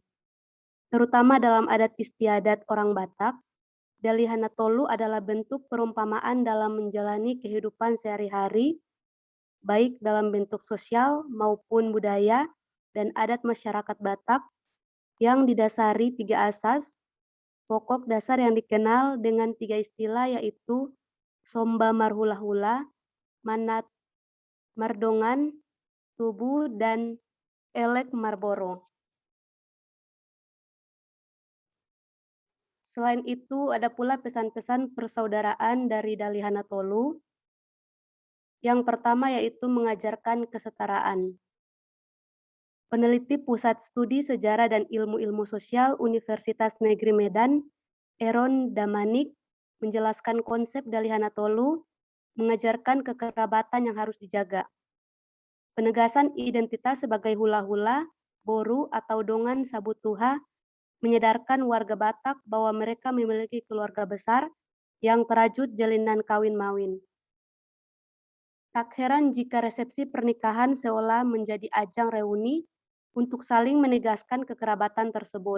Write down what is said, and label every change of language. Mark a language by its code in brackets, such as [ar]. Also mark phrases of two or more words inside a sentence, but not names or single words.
[id] Terutama dalam adat istiadat orang Batak, Dalihana Tolu adalah bentuk perumpamaan dalam menjalani kehidupan sehari-hari, baik dalam bentuk sosial maupun budaya dan adat masyarakat Batak yang didasari 3 asas pokok dasar yang dikenal dengan 3 istilah, yaitu [bbc] somba marhula-hula, manat mardongan, tubuh, [id] dan [bbc] elek marboro. [id] Selain itu, ada pula pesan-pesan persaudaraan dari Dalihana Tolu. Yang pertama yaitu mengajarkan kesetaraan. Peneliti Pusat Studi Sejarah dan Ilmu-Ilmu Sosial Universitas Negeri Medan, Eron Damanik, menjelaskan konsep Dalihana Tolu, mengajarkan kekerabatan yang harus dijaga. Penegasan identitas sebagai hula-hula, boru, atau [bbc] dongan sabutuha, [id] menyadarkan warga Batak bahwa mereka memiliki keluarga besar yang terajut jalinan kawin mawin. Tak heran jika resepsi pernikahan seolah menjadi ajang reuni untuk saling menegaskan kekerabatan tersebut.